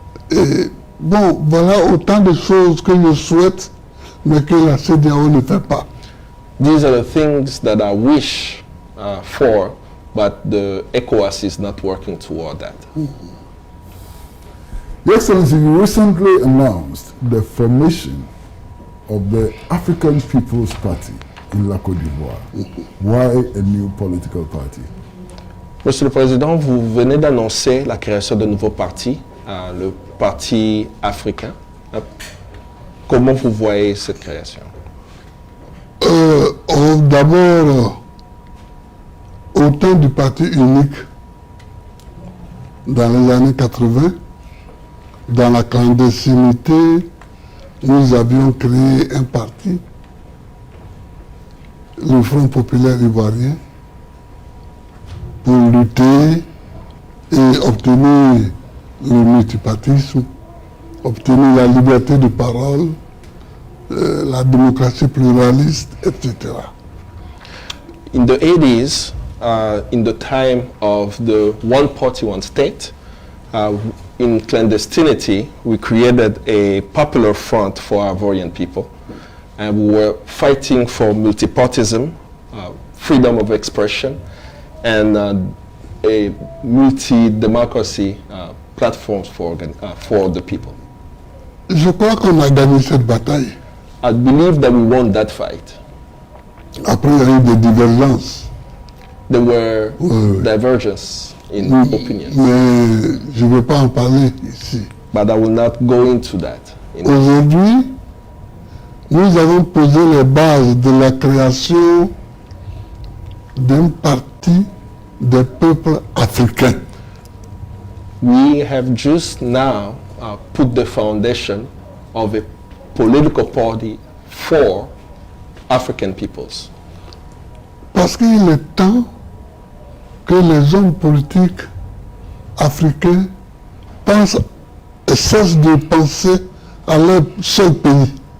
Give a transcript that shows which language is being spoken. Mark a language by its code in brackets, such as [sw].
[fr] Et bon, voilà autant de choses que je souhaite, mais que la CEDEAO ne fait pas. [en] These are the things that I wish for, but the ECOWAS is not working toward that. Your Excellency, you recently announced the formation of the African People's Party in la Côte d'Ivoire. Why a new political party? [fr] Monsieur le Président, vous venez d'annoncer la création d'un nouveau parti, le Parti africain. Comment vous voyez cette création? D'abord, au temps du parti unique, dans les années 80, dans la clandestinité, nous avions créé un parti, le Front populaire ivoirien, pour lutter et obtenir le multipartisme, obtenir la liberté de parole, la démocratie pluraliste, etc. [en] In the 80s, in the time of the one party, one state, in clandestinity, we created a popular front for Ivorian people. And we were fighting for multipartism, freedom of expression, and a multi-democracy platform for the people. [fr] Je crois qu'on a gagné cette bataille. [en] I believe that we won that fight. [fr] Après, il y a eu des divergences. [en] There were divergences in opinions, [fr] Mais je ne veux pas en parler ici. [en] but I will not go into that. [fr] Aujourd'hui, nous avons posé les bases de la création d'un parti des peuples africains. [en] We have just now put the foundation of a political party for African peoples. [fr] Parce qu'il est temps que les hommes politiques africains pensent et cessent de penser à leur seul pays.